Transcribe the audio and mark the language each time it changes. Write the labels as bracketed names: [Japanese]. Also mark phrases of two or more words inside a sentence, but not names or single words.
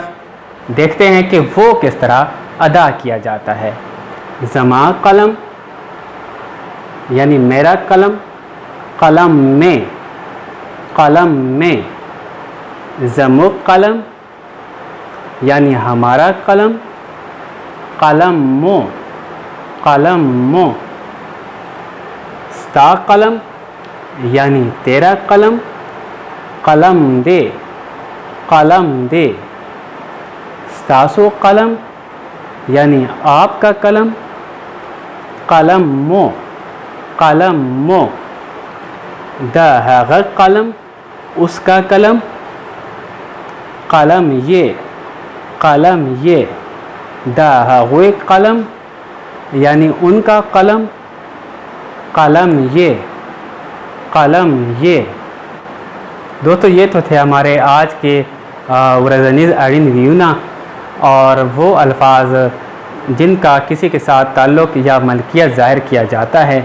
[Urdu] دیکھتے ہیں کہ وہ کس طرح ادا کیا جاتا ہے. [Pashto] زما قلم [Urdu] یعنی میرا قلم، [Pashto] قلم میں، قلم میں. زمو قلم [Urdu] یعنی ہمارا قلم، [Pashto] قلم مو، قلم مو. ستا قلم [Urdu] یعنی تیرا قلم، [Pashto] قلم دے، قلم دے. ستاسو قلم [Urdu] یعنی آپ کا قلم، [Pashto] قلم مو، قلم مو. دا هغه قلم [Urdu] اس کا قلم، [Pashto] قلم یہ، قلم یہ. دا هغوی قلم [Urdu] یعنی ان کا قلم، [Pashto] قلم یہ، قلم یہ. [Urdu] دوستو یہ تو تھے ہمارے آج کے ورزنیز اڑین ویونا اور وہ الفاظ جن کا کسی کے ساتھ تعلق یا ملکیت ظاہر کیا جاتا ہے.